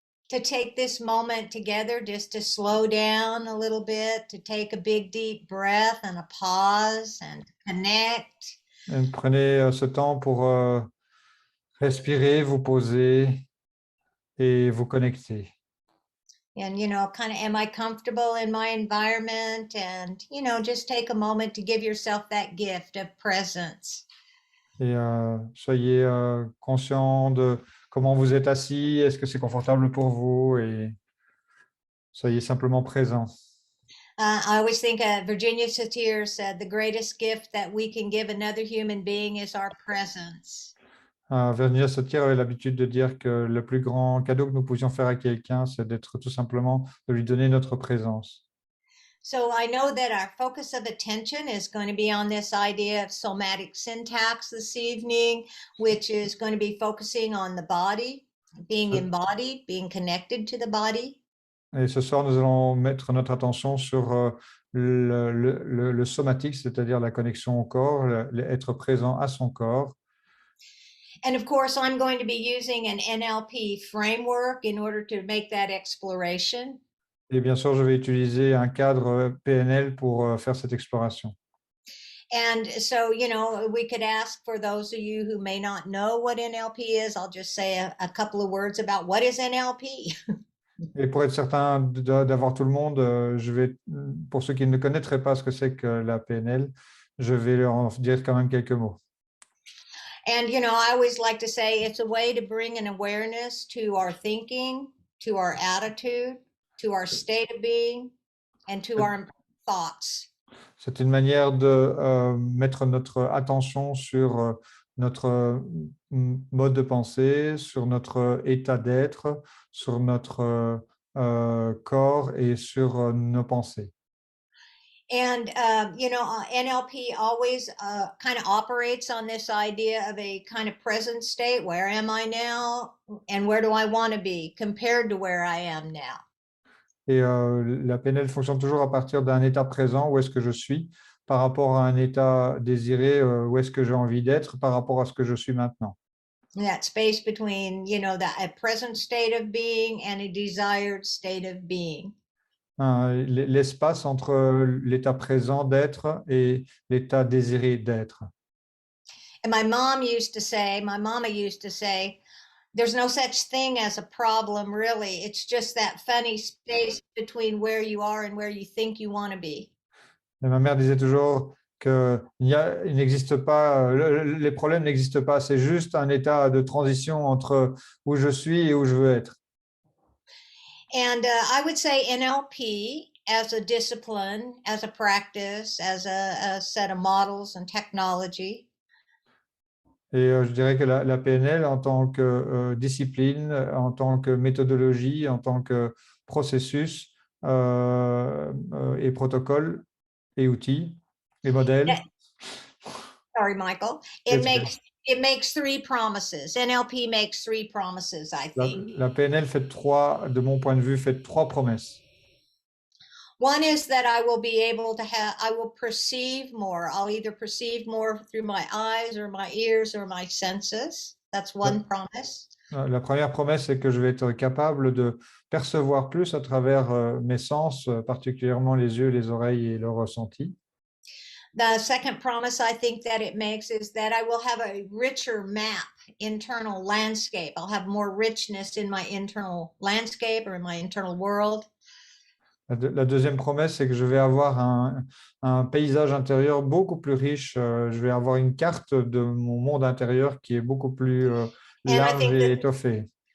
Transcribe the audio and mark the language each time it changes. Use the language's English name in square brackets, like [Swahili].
[English] To take this moment together, just to slow down a little bit, to take a big deep breath and a pause and connect. [French] Et prenez ce temps pour respirer, vous poser et vous connecter. [English] And, kind of, am I comfortable in my environment? And, just take a moment to give yourself that gift of presence. [French] Et soyez conscient de comment vous êtes assis, est-ce que c'est confortable pour vous et soyez simplement présent. [English] I always think Virginia Satir said, the greatest gift that we can give another human being is our presence. [French] Virginia Satir avait l'habitude de dire que le plus grand cadeau que nous pouvions faire à quelqu'un, c'est d'être tout simplement, de lui donner notre présence. [English] So I know that our focus of attention is going to be on this idea of somatic syntax this evening, which is going to be focusing on the body, being embodied, being connected to the body. [French] Et ce soir, nous allons mettre notre attention sur le somatique, c'est-à-dire la connexion au corps, être présent à son corps. [English] And of course, I'm going to be using an NLP framework in order to make that exploration. [French] Et bien sûr, je vais utiliser un cadre PNL pour faire cette exploration. [English] And so, we could ask for those of you who may not know what NLP is, I'll just say a couple of words about what is NLP. [French] Et pour être certain d'avoir tout le monde, pour ceux qui ne connaîtraient pas ce que c'est que la PNL, je vais leur en dire quand même quelques mots. [English] And, I always like to say it's a way to bring an awareness to our thinking, to our attitude, to our state of being, and to our thoughts. [French] C'est une manière de mettre notre attention sur notre mode de pensée, sur notre état d'être, sur notre corps et sur nos pensées. [English] And, NLP always kind of operates on this idea of a kind of present state. Where am I now? And where do I want to be compared to where I am now? [French] Et la PNL fonctionne toujours à partir d'un état présent, où est-ce que je suis, par rapport à un état désiré, où est-ce que j'ai envie d'être, par rapport à ce que je suis maintenant. [English] That space between, a present state of being and a desired state of being. [French] L'espace entre l'état présent d'être et l'état désiré d'être. [English] And my mama used to say, there's no such thing as a problem, really. It's just that funny space between where you are and where you think you want to be. [French] Et ma mère disait toujours que il n'existe pas, les problèmes n'existent pas, c'est juste un état de transition entre où je suis et où je veux être. [English] And I would say NLP as a discipline, as a practice, as a set of models and technology. [French] Et je dirais que la PNL, en tant que discipline, en tant que méthodologie, en tant que processus et protocole et outils et modèles. [English] Sorry, Michael. It makes three promises. NLP makes three promises, I think. [French] La PNL de mon point de vue, fait trois promesses. [English] One is that I will perceive more. I'll either perceive more through my eyes or my ears or my senses. That's one promise. [French] La première promesse, c'est que je vais être capable de percevoir plus à travers mes sens, particulièrement les yeux, les oreilles et le ressenti. [English] The second promise I think that it makes is that I will have a richer map, internal landscape. I'll have more richness in my internal landscape or in my internal world. [French] La deuxième promesse, c'est que je vais avoir un paysage intérieur beaucoup plus riche. Je vais avoir une carte de mon monde intérieur qui est beaucoup plus large et étoffée.